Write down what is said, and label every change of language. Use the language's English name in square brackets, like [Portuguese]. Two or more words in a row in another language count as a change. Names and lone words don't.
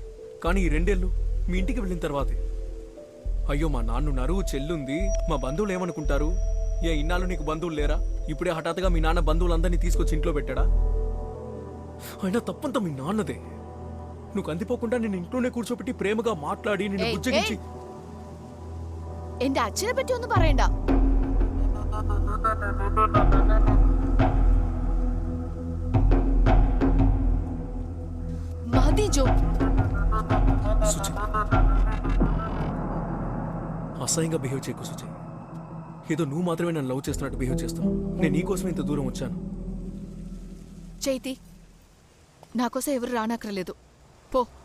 [Telugu] కానీ ఈ 2 ఏళ్ళు మీ ఇంటికి వెళ్ళిన తర్వాతే, అయ్యో మా నాన్నున్నారు, చెల్లుంది, మా బంధువులు ఏమనుకుంటారు, ఇన్నాళ్ళు నీకు బంధువులు లేరా, ఇప్పుడే హఠాత్తుగా మీ నాన్న బంధువులందరినీ తీసుకొచ్చి ఇంట్లో పెట్టాడా? అయినా తప్పంతా మీ నాన్నదే. నువ్వు కందిపోకుండా నేను ఇంట్లోనే కూర్చోబెట్టి ప్రేమగా మాట్లాడి నిన్ను ఏయ్, బుజ్జగించి [Malayalam] എന്റെ അച്ഛനെ പറ്റി ഒന്നും പറയണ്ട. മതി ജോ. [Telugu] సుచి, అసహ్యంగా బిహేవ్ చేయకు సుచి. ఏదో నువ్వు మాత్రమే నన్ను లవ్ చేస్తున్నట్టు బిహేవ్ చేస్తావు. నేను నీకోసం ఇంత దూరం వచ్చాను. చైతి, నాకోసం ఎవరు రానక్కర్లేదు. పో.